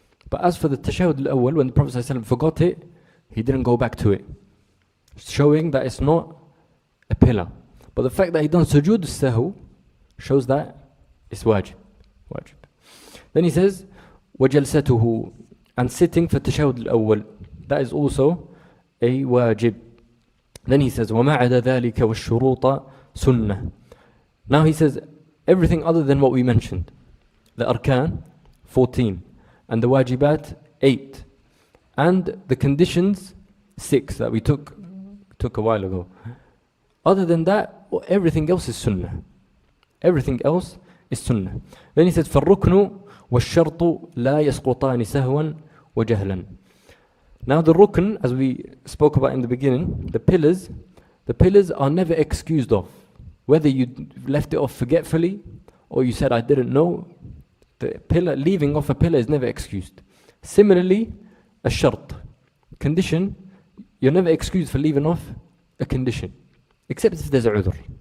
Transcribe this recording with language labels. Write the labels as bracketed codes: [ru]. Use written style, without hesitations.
[en] But as for the tashahud al-awwal, when the Prophet ﷺ forgot it, he didn't go back to it, showing that it's not a pillar. But the fact that he done sujood al-sahu shows that it's wajib. Then he says, وَجَلْسَتُهُ, and sitting for tashahud al-awwal, that is also a wajib. Then he says, [ar] وَمَا عَدَى ذَلِكَ وَالشُّرُوطَ سُنَّةً. [en] Now he says, everything other than what we mentioned, the arkan, 14, and the wajibat, 8, and the conditions, 6, that we took a while ago. Other than that, everything else is sunnah. Everything else is sunnah. Then he says, [ar] فَالرُّكْنُ وَالشَّرْطُ لَا يَسْقُطَانِ سَهْوًا وَجَهْلًا. [en] Now the rukn, as we spoke about in the beginning, the pillars are never excused of. Whether you left it off forgetfully, or you said, I didn't know, the pillar, leaving off a pillar is never excused. Similarly, a shart, condition, you're never excused for leaving off a condition. Except if there's a udhr.